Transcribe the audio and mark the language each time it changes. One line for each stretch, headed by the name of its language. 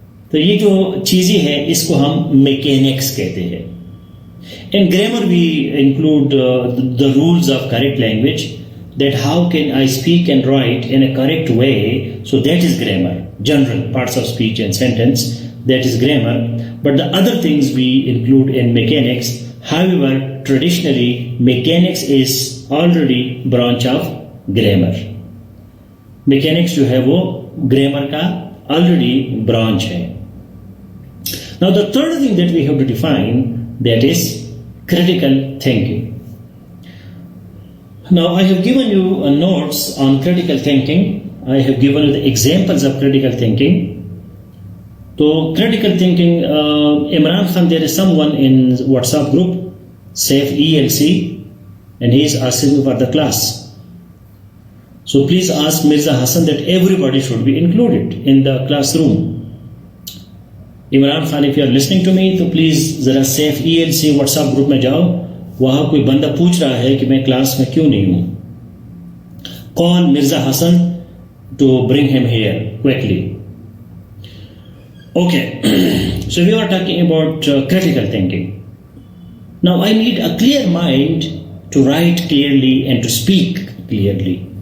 Urdu: تو یہ جو چیزیں ہیں اس کو ہم میکینکس کہتے ہیں. In grammar we include the rules of correct language,
English: that how can I speak and write in a correct way, so that is grammar. General parts of speech and sentence, that is grammar. But the other things we include in mechanics. However, traditionally mechanics is already branch of grammar.
Urdu: Mechanics جو ہے وہ grammar کا already branch ہے.
English: Now the third thing that we have to define, that is critical thinking. Now I have given you notes on critical thinking. I have given you the examples of critical thinking. So critical thinking, Imran Khan, there is someone in WhatsApp group, Safe ELC, and he is asking for the class. So please ask Mirza Hassan that everybody should be included in the classroom. Imran Khan, if you are listening to me, تو please ذرا Safe ELC WhatsApp group
Urdu: میں جاؤ. وہاں کوئی بندہ پوچھ رہا ہے کہ میں کلاس میں کیوں نہیں ہوں.
English: Call Mirza Hassan to bring him here quickly. Okay, so we are talking about critical thinking. Now I need a clear mind to write clearly and to speak clearly.